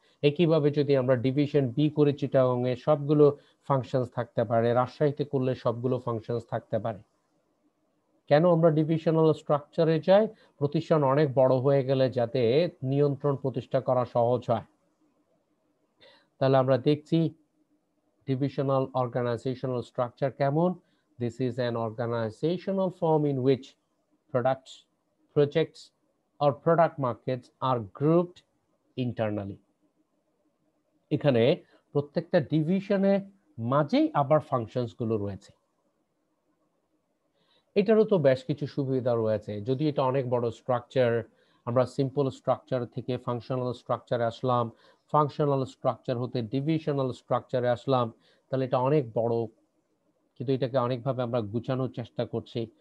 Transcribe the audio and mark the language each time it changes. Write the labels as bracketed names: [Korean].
[Bangla] একইভাবে যদি আমরা ডিভিশন বি করে চিটাগংয়ে, সবগুলো ফাংশনস থাকতে পারে, রাজশাহীতে করলে সবগুলো ফাংশনস থাকতে পারে। কেন আমরা ডিভিশনাল স্ট্রাকচারে যাই? প্রতিষ্ঠান অনেক বড় হয়ে গেলে যাতে নিয়ন্ত্রণ প্রতিষ্ঠা করা সহজ হয়। তাহলে আমরা দেখছি divisional organizational structure কেমন? [English] This is an organizational form in which products, projects or product markets are grouped internally. [Bangla] এখানে প্রত্যেকটা ডিভিশনে মাঝেই আবার ফাংশনস গুলো রয়েছে। এটারও তো বেশ কিছু সুবিধা রয়েছে। যদি এটা অনেক বড় স্ট্রাকচার, আমরা সিম্পল স্ট্রাকচার থেকে ফাংশনাল স্ট্রাকচারে আসলাম, ফাংশনাল স্ট্রাকচার হতে ডিভিশনাল স্ট্রাকচারে আসলাম, তাহলে এটা অনেক বড়, কিন্তু এটাকে অনেকভাবে আমরা গুছানোর চেষ্টা করছি।